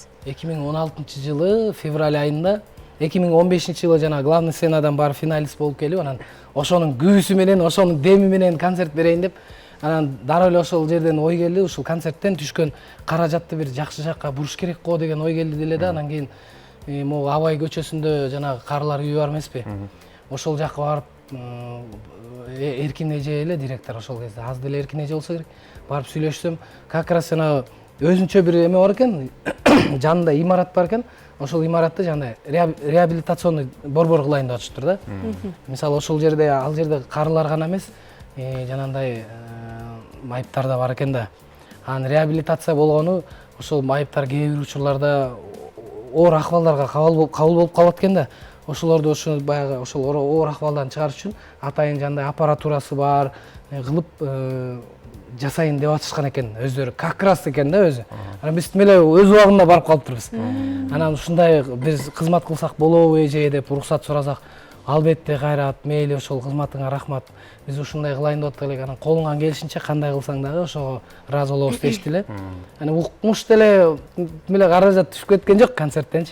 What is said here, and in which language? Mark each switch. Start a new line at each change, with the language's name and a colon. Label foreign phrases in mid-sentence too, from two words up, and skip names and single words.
Kyrgyz: 2016-жылы февраль айында, 2015-жылы жана главный сценадан барып финалист болуп келип, анан ошонун күбүсү менен, ошонун деми менен концерт берейин деп, анан дароо эле ошол жерден ой келди, ушул концерттен түшкөн каражатты бир жакшы жакка буруш керек го деген ой келди деле да. Анан кийин могу Абай көчөсүндө жанагы карылар үйү бар эмеспи? Ошол жакка барып, Эркин эже эле директор ошол кезде, аз деле Эркин эже болсо керек. Барып сүйлөшсөм,
Russian: как раз
Kyrgyz: жана өзүнчө бир эме бар экен, жанында имарат бар экен. Ошол имаратты жана реабилитационный борбор кылайын деп атышыптыр да. Мисалы ошол жерде, ал жерде карылар гана эмес, жанагындай майыптар да бар экен да. Анан реабилитация болгону ошол майыптар кээ бир учурларда оор акыбалдарга кабыл болуп калат экен да. Ошолорду баягы ошол оор акыбалдан чыгарыш үчүн атайын жандай аппаратурасы бар кылып жасайын деп атышкан экен өздөрү.
Russian: Как раз
Kyrgyz: экен да өзү. Анан биз эле өз убагында барып калыптырбыз. Анан ушундай биз кызмат кылсак болобу эже деп уруксат сурасак, албетте Кайрат, мейли ошол кызматыңа рахмат. Биз ушундай кылайын деп атык элек. Анан колуңан келишинче кандай кылсаң дагы ошого ыраазы болобуз дешти эле. Анан укмуш деле каражат түшүп кеткен жок концерттенчи.